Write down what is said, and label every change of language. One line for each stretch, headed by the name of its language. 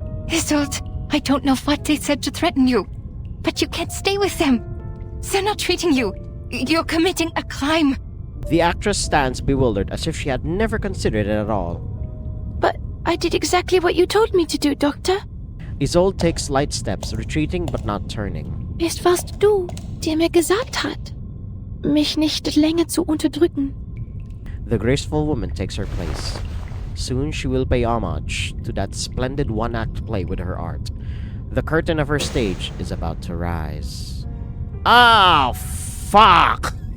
English: Isolde, I don't know what they said to threaten you, but you can't stay with them. They're not treating you. You're committing a crime. The actress stands bewildered as if she had never considered it at all. But I did exactly what you told me to do, Doctor. Isolde takes light steps, retreating but not turning.
German: Es warst du, der mir gesagt hat, mich nicht länger zu unterdrücken.
English: The graceful woman takes her place. Soon she will pay homage to that splendid one-act play with her art. The curtain of her stage is about to rise. Oh, fuck!